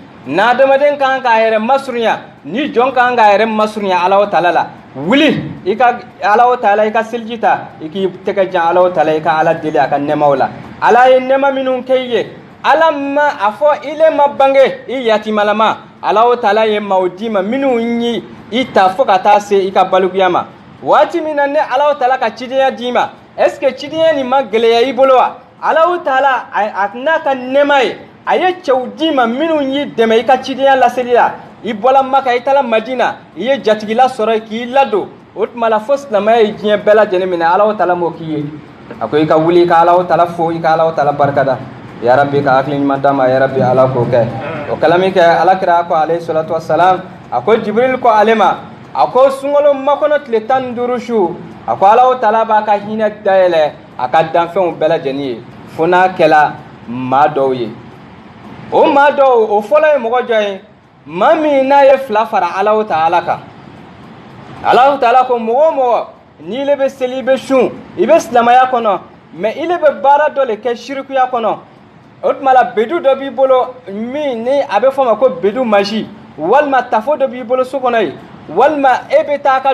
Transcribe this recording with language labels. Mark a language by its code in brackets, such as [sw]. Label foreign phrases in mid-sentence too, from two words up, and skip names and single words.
[bm] na adamaden kan ka yɛrɛ masurunya ni jɔn kan ka yɛrɛ masurunya Alahu Taala la wuli i ka Alahu Taala i ka seliji ta i k'i tɛgɛ jan Alahu Taala i ka Ala deli a ka nɛmaw la Ala ye nɛma minnu kɛ i ye Ala ma a fɔ ile ma bange i yatimalama Alahu Taala ye maaw di ma minnu yi i ta fo ka taa se i ka balikuya ma waati min na ne Alahu Taala ka cidenya d'i ma [fr] est-ce que [bm] cidenya nin ma gɛlɛya i bolo wa Alahu Taala a n'a ka nɛma ye a ye cɛw d'i ma minnu y'i dɛmɛ i ka cidenya laseli la i bɔla Maka i taara Madina i ye jatigila sɔrɔ k'i ladon o tuma la fo silamɛya ye diɲɛ bɛɛ lajɛlen minɛ Alahu Taala m'o k'i ye a ko i ka wuli i ka Alahu Taala fo i ka Alahu Taala barikada [ar] يا ربي [bm] ka hakili ɲuman d'a ma [ar] يا ربي [bm] Ala k'o kɛ o kalami kɛ Alakira ko [ar] عليه الصلاة والسلام [bm] a ko Jibril ko ale ma a ko sunkalo makɔnɔ tile 15 su a ko Alahu Taala b'a ka hinɛ dayɛlɛ a ka danfɛnw bɛɛ lajɛlen ye fo n'a kɛla maa dɔw ye o maa dɔw o fɔlɔ ye mɔgɔ jɔn ye maa min n'a ye fila fara Alahu Taala kan Alahu Taala ko mɔgɔ o mɔgɔ n'i le bɛ seli i bɛ sun i bɛ silamɛya kɔnɔ mais i le bɛ baara dɔ le kɛ shirikuya kɔnɔ o tuma la bedu dɔ b'i bolo min ni a bɛ fɔ ma ko bedu magi walima tafo dɔ b'i bolo so kɔnɔ ye walima e bɛ taa ka